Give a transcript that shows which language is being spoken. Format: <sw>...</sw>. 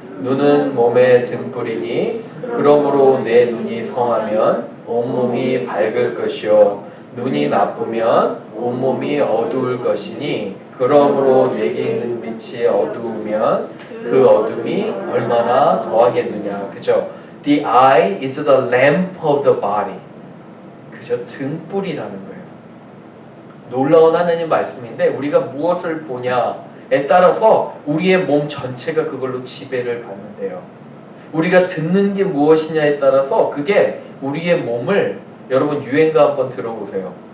<ko>눈은 몸의 등불이니 그러므로 내 눈이 성하면 온몸이 밝을 것이요 눈이 나쁘면 온몸이 어두울 것이니 그러므로 내게 있는 빛이 어두우면 그 어둠이 얼마나 더하겠느냐. 그죠?</ko> <en>The eye is the lamp of the body.</en> <ko>그죠? 등불이라는 거예요. 놀라운 하나님 말씀인데 우리가 무엇을 보냐에 따라서 우리의 몸 전체가 그걸로 지배를 받는데요. 우리가 듣는 게 무엇이냐에 따라서 그게 우리의 몸을 여러분 유행가 한번 들어보세요.</ko>